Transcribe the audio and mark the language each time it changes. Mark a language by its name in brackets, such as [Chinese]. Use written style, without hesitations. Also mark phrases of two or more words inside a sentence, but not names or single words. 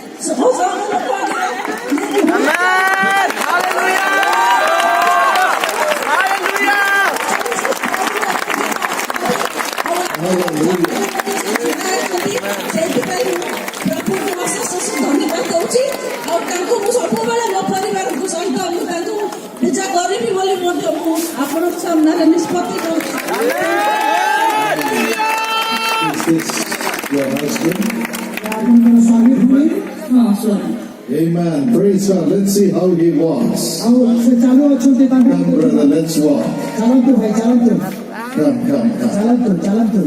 [Odia] ସେଇଥିପାଇଁ ପ୍ରଭୁଙ୍କୁ ଅଶେଷ ଧନ୍ୟବାଦ ଦଉଛି ଆଉ ତାଙ୍କୁ ମୁଁ ସବୁବେଳେ ମୋ ପରିବାରକୁ ସହିତ ମୁଁ ତାଙ୍କୁ ପୂଜା କରିବି ବୋଲି ମଧ୍ୟ ମୁଁ ଆପଣଙ୍କ ସାମ୍ନାରେ ନିଷ୍ପତ୍ତି କରୁଛି। [English] Your husband? Amen. Praise God. Let's see how he walks. Come, brother, let's walk. Come.